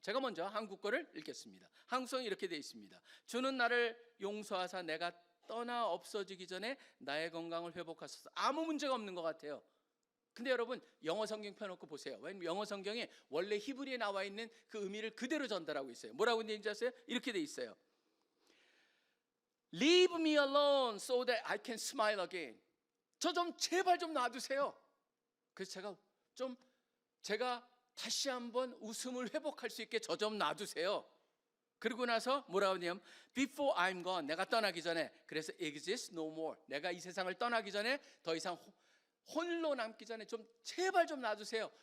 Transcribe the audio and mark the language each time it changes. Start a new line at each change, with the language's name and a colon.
Korean: 제가 먼저 한국 거를 읽겠습니다. 한국성이 이렇게 되어 있습니다. 주는 나를 용서하사 내가 떠나 없어지기 전에 나의 건강을 회복하소서. 아무 문제가 없는 것 같아요. 근데 여러분 영어 성경 펴놓고 보세요. 왜냐면 영어 성경에 원래 히브리에 나와 있는 그 의미를 그대로 전달하고 있어요. 뭐라고 되는지 아세요? 이렇게 되어 있어요.
English: Leave me alone so that I can smile again.
Korean: 저 좀 제발 좀 놔두세요. 그래서 제가 다시 한번 웃음을 회복할 수 있게 저 좀 놔두세요. 그러고 나서 뭐라고 하냐면
English: Before I'm gone,
Korean: 내가 떠나기 전에, 그래서
English: exist no more,
Korean: 내가 이 세상을 떠나기 전에 더 이상 홀로 남기 전에 좀 제발 좀 놔두세요.